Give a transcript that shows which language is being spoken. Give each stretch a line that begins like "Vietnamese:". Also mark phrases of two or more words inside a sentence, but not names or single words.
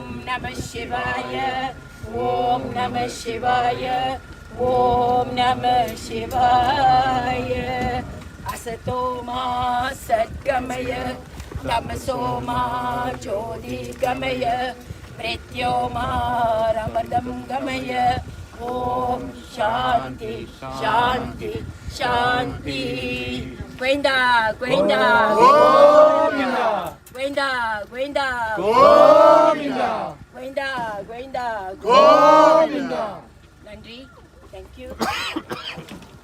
Sanskrit: नम शिवाय ओम् नम शिवाय ओम् नम शिवाय असतो मा सद्गमय तमसो मा ज्योतिर्गमय प्रत्योमा रमतम् गमय ॐ शान्ति शान्ति शान्ति. Gwenda, Gwenda, Govinda. Gwenda, Gwenda, Govinda. Gwenda, Gwenda, Govinda.
Tamil: Nandri,
English: thank you.